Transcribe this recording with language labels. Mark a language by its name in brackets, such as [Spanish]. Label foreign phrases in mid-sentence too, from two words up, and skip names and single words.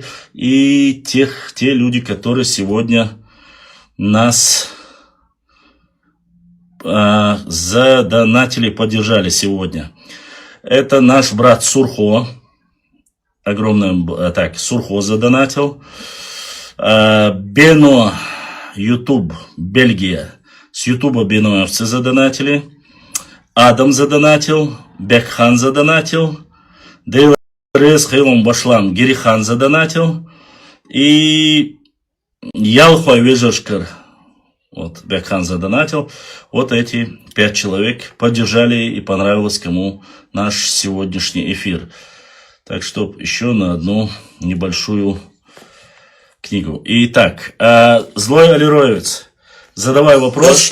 [Russian] И те люди, которые сегодня нас задонатили, поддержали сегодня. Это наш брат Сурхо. Огромное, так, Сурхо задонатил. Бено, YouTube, Бельгия. С Ютуба беноевцы задонатили. Адам задонатил. Бекхан задонатил. Дейлрес Хейлом Башлам Гирихан задонатил. И Ялхой Вежешкар. Вот, Бекхан задонатил. Вот эти 5 человек поддержали и понравилось кому наш сегодняшний эфир. Так что еще на одну небольшую книгу. Итак, Злой Алироевец, задавай вопрос.